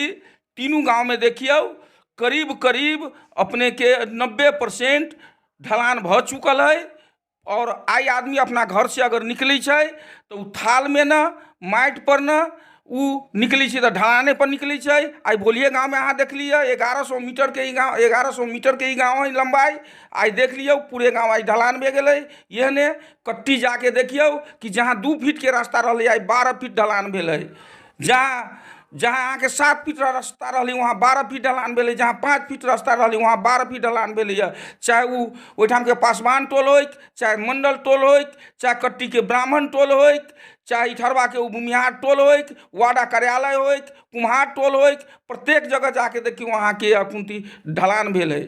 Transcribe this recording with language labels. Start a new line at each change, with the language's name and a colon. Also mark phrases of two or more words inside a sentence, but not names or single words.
Maithili: तीनों गांव में देखियो करीब करीब अपने के 90% ढलान भ चुकल है। और आई आदमी अपना घर से अगर निकले छै तो उ थाल में न माटि पर न उ निकली छै तो ढलाने पर निकली छै। आई भोलिए गांव में अहाँ देख लिया 1100 मीटर के ही गांव, 1100 मीटर के ही गांव है लंबाई। आई देख लियो पूरे गांव आई ढलान में गेलै। यहने कट्टी जाके देखियो कि जहाँ 2 फीट के रास्ता रहलै आई 12 फीट ढलान भेलै। जहाँ अहाँ के 7 फीट रास्ता रहलै वहाँ 12 फीट ढलान भेलै। जहाँ 5 फीट रास्ता रहलै वहाँ 12 फीट ढलान भेलैए। चाहे वो ओहिठाम के पासवान टोल होइक, चाहे मंडल टोल होइक, चाहे कट्टी के ब्राह्मण टोल होइक, चाहे इठरवा के भूमिहार टोल होइक, वार्डा कार्यालय होइक, कुम्हार टोल होइक, प्रत्येक जगह जाके देखियो वहाँ के अकुंती ढलान भेल है।